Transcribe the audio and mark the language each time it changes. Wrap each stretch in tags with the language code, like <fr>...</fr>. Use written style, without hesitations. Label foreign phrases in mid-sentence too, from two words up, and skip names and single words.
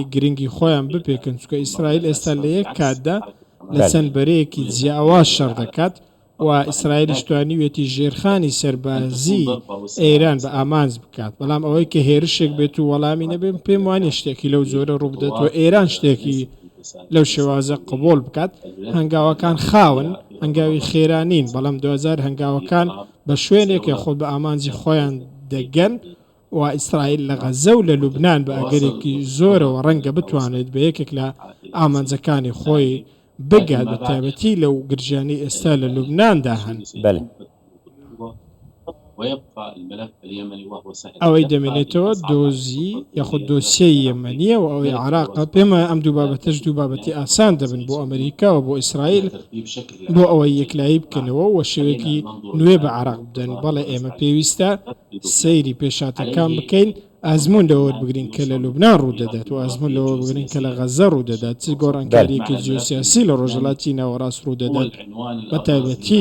<ckb>گرنگی خۆیان بپێکن چکە ئیسرائیل ئێستا لە یەک کاتدا لە چەند بەرەیەکی جیاواز شەڕ دەکات و ئیسرائیلش توانیوێتی ژێرخانی سەربازی ئێران بە ئامانج بکات بەڵام ئەوەی کە هێرشێک بێت و وەڵامی نەبێن پێم وانێ شتێکی لەو زۆرە ڕووبدەتەوە ئێران شتێکی لەو شێوازە قبول بکات هەنگاوەکان خاون هەنگاوی خێرانین بەڵام 2000 هەنگاوەکان بە شوێنێکی خۆ بە ئامانجی خۆیان دەگەن و ئیسرائیل لە غەزە و لە لوبنان بە ئەگەرێکی زۆرەوە ڕەنگە بتوانێت بە یەکێک لە ئامانجەکانی خۆی بگات بە تایبەتی لەو گرژانی ئێستا لە لوبناندا هەن.</ckb> <fa>بله</fa> <ar>ويبقى الملف اليمني وهو سهل</ar> <ckb>ئەوەی دەمێنێتەوە دۆزی یاخود دۆسیەی یەمەنیە و ئەوەی عراقە پێمە ئەم دوو بابەتەش دوو بابەتی ئاسان دەبن بۆ ئەمریکا و بۆ ئیسرائیل بۆ ئەوەی یەکلایی بکەنەوە و شێوەیەکی نوێ بە عراق بدەن بەڵێ ئێمە پێویستە سەیری پێشاتەکان بکەین ئازمون لەوە بگرین کە لە لوبنان ڕوودەدات و ئازمون لەوە بگرین کە لە غەزە ڕوودەدات چ گۆڕانکاریەکی جیۆسیاسی لە ڕۆژهەڵاتی ناوەڕاست ڕوودەدات بە تایبەتی</ckb>